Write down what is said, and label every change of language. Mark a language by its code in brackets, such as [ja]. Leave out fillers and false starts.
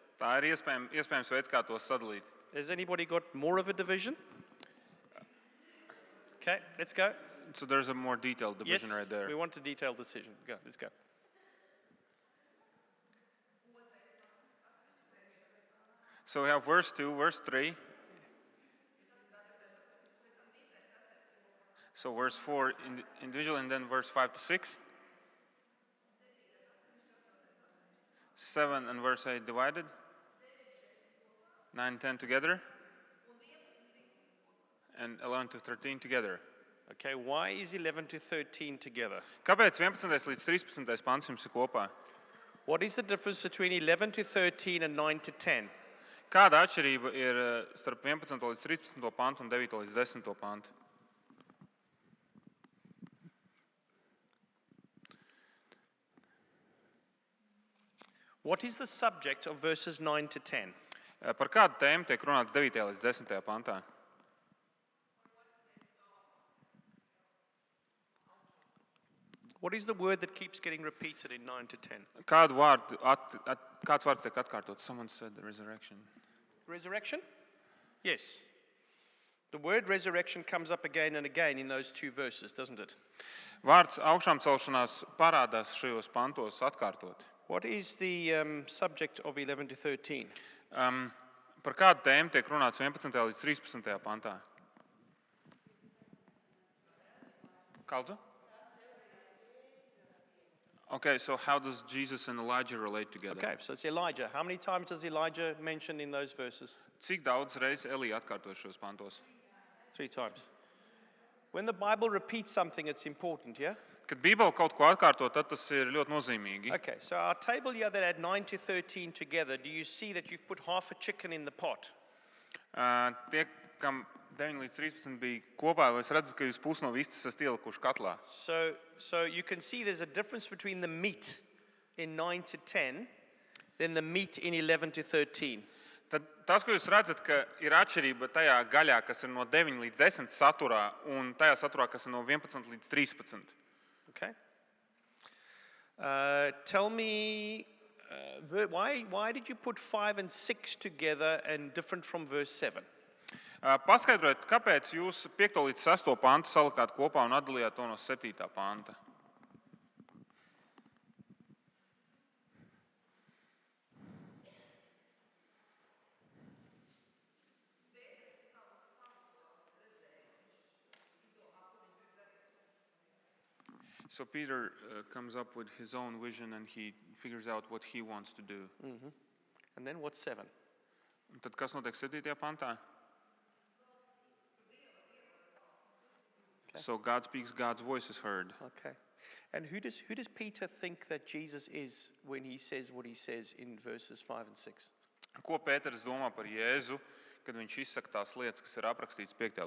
[lv] Tā ir iespējams veids, kā to sadalīt. [en] Has anybody got more of a division? Okay, let's go. So there's a more detailed division Yes, right there. we want a detailed decision. Go, let's go. So we have verse 2, verse 3. So verse 4 individual, and then verse 5 to 6. 7 and verse 8 divided. 9 and 10 together. And 11 to 13 together. Okay, why is 11 to 13 together? [lv] Kāpēc 11. līdz 13. pants jums ir kopā? [en] What is the difference between 11 to 13 and 9 to 10? [lv] Kāda atšķirība ir starp 11. līdz 13. pantu un 9. līdz 10. pantu? [en] What is the subject of verses 9 to 10? [lv] Par kādu tēmu tiek runāts 9. līdz 10. pantā? [en] What is the word that keeps getting repeated in 9 to 10? [lv] Kāds vārds tiek atkārtots? [en] Someone said the resurrection. Resurrection? Yes. The word resurrection comes up again and again in those two verses, doesn't it? [lv] Vārds augšām celšanās parādās šajos pantos atkārtot. [en] What is the subject of 11 to 13? [lv] Par kādu tēmu tiek runāts 11. līdz 13. pantā? Kaldzu? [en] Okay, so how does Jesus and Elijah relate together? Okay, so it's Elijah. How many times does Elijah mention in those verses? [lv] Cik daudz reizes Elija atkārtojas šos pantos? [en] 3 times. When the Bible repeats something, it's important, yeah? [lv] Kad Bībele kaut ko atkārto, tad tas ir ļoti nozīmīgi. [en] Okay, so our table here that had 9 to 13 together, do you see that you've put half a chicken in the pot? [lv] Tie, kam 9 līdz 13 bija kopā, vai es redzu, ka jūs pusi no vistas esat ielikuši katlā? [en] So you can see there's a difference between the meat in 9 to 10 than the meat in 11 to 13. [lv] Tad tas, ko jūs redzat, ka ir atšķirība tajā gaļā, kas ir no 9 līdz 10 saturā, un tajā saturā, kas ir no 11 līdz 13. [en] Okay. Tell me, why did you put 5 and 6 together and different from verse 7? [lv] Paskaidrojiet, kāpēc jūs 5. līdz 6. pantu salikāt kopā un atdalījāt to no 7. panta? [en] So Peter comes up with his own vision and he figures out what he wants to do. Mm-hmm. And then what's 7? [lv] Un tad kas notiek 7. pantā? [en] Okay. So God speaks, God's voice is heard. Okay. And who does Peter think that Jesus is when he says what he says in verses 5 and 6? [lv] Ko Pēters domā par Jēzu, kad viņš izsaka tās lietas, kas ir aprakstītas 5.